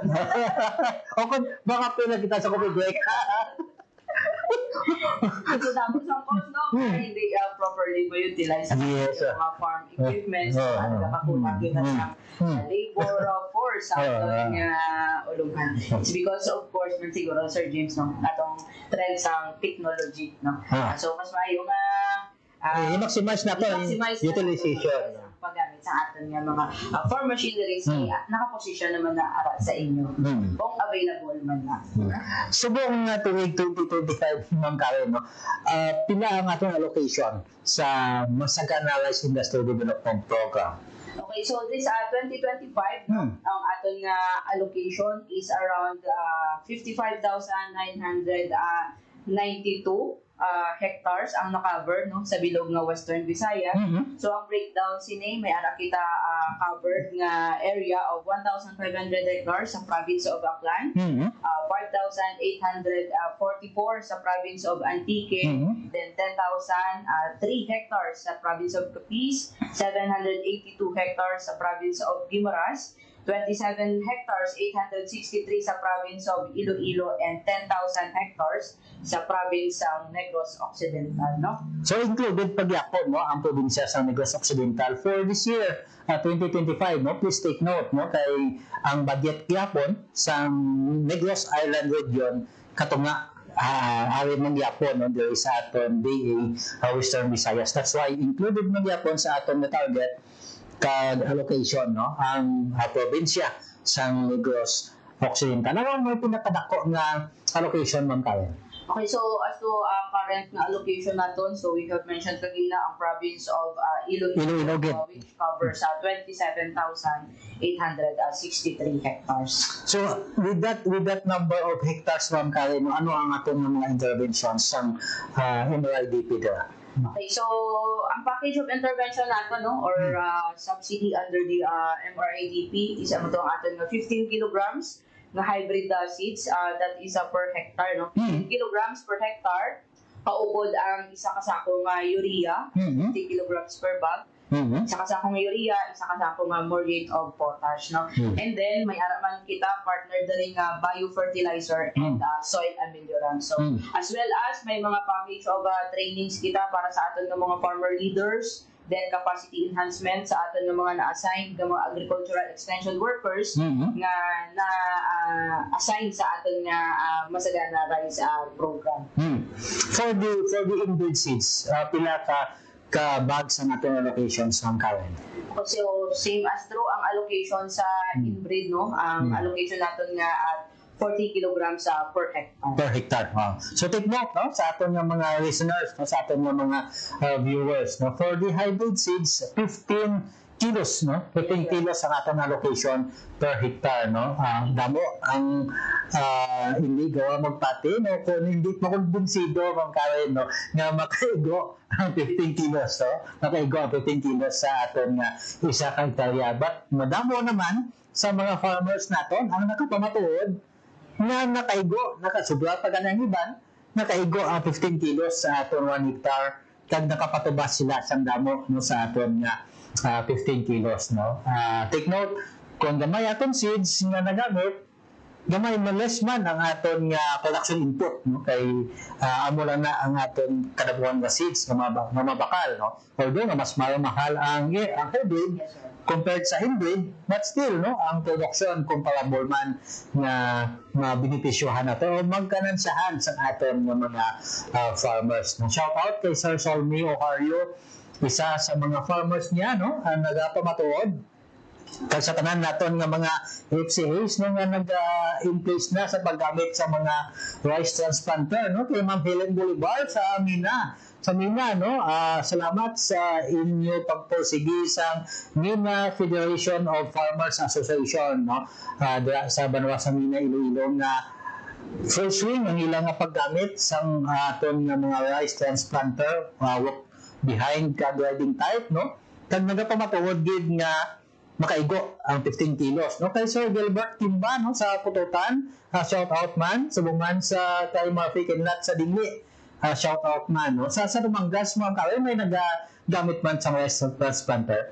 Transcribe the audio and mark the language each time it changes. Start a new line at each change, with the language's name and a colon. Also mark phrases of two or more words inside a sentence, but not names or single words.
Filipino: O kung baka pala kita sa coffee break. So tapos ang cost no, hindi properly utilize yung mga
English: farm equipment.
Hiligaynon: So nakakulang kita sa
English: labor force
Hiligaynon: sa atong ulungan.
English: It's because of course
Hiligaynon: man siguro Sir James no, atong trend sa technology no. So mas maayo nga i-maximize na to utilization paggamit sa aton nga mga
English: farm machineries
Hiligaynon: nakaposisyon naman na ara sa inyo kung available man na. Subong nga tuwing 2025 ma'am Karen no, pila ang atong allocation sa Masagana Rice Industry Development Program?
English: Okay, so this 2025
Hiligaynon: ang aton nga allocation
English: is around 55,992 hectares
Hiligaynon: ang na-cover no sa bilog nga Western Visayas. So ang breakdown sini may ara kita covered nga
English: area of 1,500 hectares
Hiligaynon: sa
English: province of Aklan,
Hiligaynon: 5,844 sa
English: province of Antique, then 10,003 hectares
Hiligaynon: sa
English: province of Capiz, 782 hectares
Hiligaynon: sa
English: province of Guimaras, 27 hectares, 863
Hiligaynon: sa
English: province of Iloilo, and 10,000 hectares
Hiligaynon: sa province ng Negros Occidental, no? So included pagyapon no ang probinsya sa Negros Occidental
English: for this year 2025
Hiligaynon: no.
English: Please take note
Hiligaynon: no kay ang budget gyapon sa Negros Island region katunga ari man gyapon no
English: there is
Hiligaynon: aton DA Western Visayas.
English: That's why
Hiligaynon: included man gyapon sa aton na target kag allocation no ang probinsya sa Negros Occidental. Ano may pinakadako nga allocation man Karen?
English: Okay, so as to current
Hiligaynon: na allocation naton,
English: so we have mentioned
Filipino: kanina ang
English: province of Iloilo which covers 27,863 hectares. So with that number of hectares
Hiligaynon: ma'am Karen, ano ang aton mga interventions sa MRIDP dira? Okay, so ang
English: package of intervention
Hiligaynon: natin no
English: or subsidy under the MRIDP is
Hiligaynon: ang aton nga
English: 15 kilograms
Hiligaynon: na
English: hybrid seeds that is per hectare
Hiligaynon: no.
English: 15 kilograms per hectare
Hiligaynon: paupod ang isa ka sako nga urea
English: 50 kilograms per bag.
Hiligaynon: Isa ka sakong urea, isa ka sakong
English: muriate of potash
Hiligaynon: no.
English: And then
Hiligaynon: may ara man kita partner dali nga
English: biofertilizer and soil ameliorant. So as well as
Hiligaynon: may mga
English: package of trainings
Hiligaynon: kita para sa aton nga mga
English: farmer leaders,
Hiligaynon: then
English: capacity enhancement
Hiligaynon: sa aton nga mga na-assign nga mga
English: agricultural extension workers
Hiligaynon: nga na-assign sa aton nga Masagana Rice program.
English: For the inbreed seeds,
Hiligaynon: pila ka bags ang ating allocations ng Karen?
English: So same as true
Hiligaynon: ang allocation sa inbreed no, ang allocation natin nga at
English: 40 kilograms per hectare. Per hectare.
Hiligaynon: Wow.
English: So take note
Hiligaynon: no, sa ating mga listeners, no, sa ating mga viewers. No,
English: for the hybrid seeds, 15 kilos,
Hiligaynon: no? 15 kilos ang ating allocation
English: per hectare,
Hiligaynon: no? Damo ang hindi gawa magpati, no? Kung hindi makumbinsido ang Karen, no? Nga makaigo ang 15 kilos, no? Makaigo ang 15 kilos sa ating isa ka hektarya. But madamo naman sa mga farmers naton ang nakapamatuod na nakaigo, nakasubra pa ganang iban, nakaigo ang 15 kilos sa aton 1 hectare kag nakapatubas sila sa damo no sa aton nga 15 kilos no.
English: Take note
Hiligaynon: kung gamay aton seeds nga nagamit gamay less man ang aton nga
English: production input,
Hiligaynon: no, kay amo lang na ang aton kadabuhan nga seeds nga mabakal, no, although nga mas mahal ang hybrid compared sa hybrid,
English: but still, no,
Hiligaynon: ang production comparable man nga mabenepisyohan nato o magkanansahan sa aton nga mga farmers, no.
English: Shout out
Hiligaynon: kay Sir Solmi Ocario, isa sa mga farmers niya, no, ang nagapamatuod kag sa tanan naton nga mga FCAs, no, nga nag-in place na sa paggamit sa mga
English: rice transplanter,
Hiligaynon: no, kay Ma'am Helen Bolivar sa Mina, no. Salamat sa inyo pagpursige sa Mina Federation of Farmers Association, no, sa Banwa sa Mina, Iloilo, nga full swing ang ilang nga paggamit sa aton nga mga
English: rice transplanter, behind riding type,
Hiligaynon: no, kag nagapamatuod gid nga makaigo ang 15 kilos, no, kay Sir Gilbert Timba, no, sa Pututan,
English: shout out
Hiligaynon: man subungan sa kay Murphy Kinlat sa Dingli,
English: shout out
Hiligaynon: man, no, sa Dumangas mo ang kaway may nagagamit man sa
English: rice transplanter.